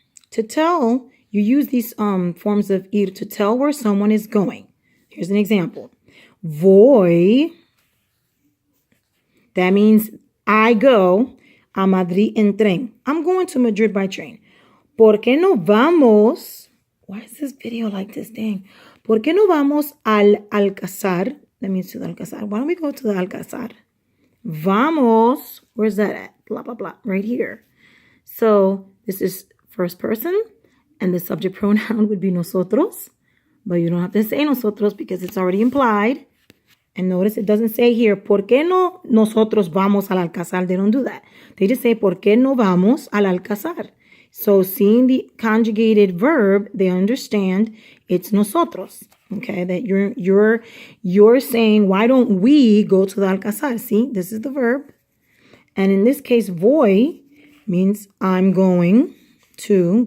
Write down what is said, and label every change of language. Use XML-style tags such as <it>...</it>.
<en>To tell, you use these forms of ir to tell where someone is going. Here's an example.</en> <es>Voy.</es> <en>That means I go</en> <es>a Madrid en tren.</es> <en>I'm going to Madrid by train.</en> <es>¿Por qué no vamos?</es> <en>Why is this video like this? Dang.</en> <es>¿Por qué no vamos al Alcázar?</es> <en>That means to the Alcázar. Why don't we go to the Alcázar? Vamos. Where's that at? Blah, blah, blah. Right here. So this is first person. And the subject pronoun would be nosotros. But you don't have to say nosotros because it's already implied. And notice it doesn't say here,</en> <es>¿por qué no nosotros vamos al Alcázar?</es> <en>They don't do that. They just say,</en> <es>¿por qué no vamos al Alcázar?</es> <en>So seeing the conjugated verb, they understand it's nosotros. Okay, that you're saying, why don't we go to the Alcázar? See, this is the verb. And in this case, voy means I'm going to.</en>